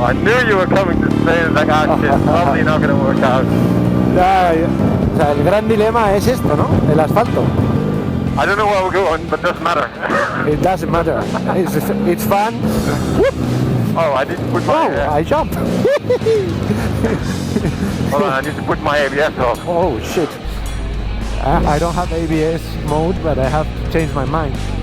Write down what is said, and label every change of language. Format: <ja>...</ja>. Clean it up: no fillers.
<en>I knew you were coming to Spain. Like, ah, shit, probably not going to work out.</en> <es>O sea, el gran dilema es esto, ¿no? El asfalto.</es> <en>I don't know where we're going, but it doesn't matter. It doesn't matter. It's fun. Oh, I didn't put my... Oh, I jump. Hold on, I need to put my ABS off. Oh, shit. I don't have ABS mode, but I have changed my mind.</en>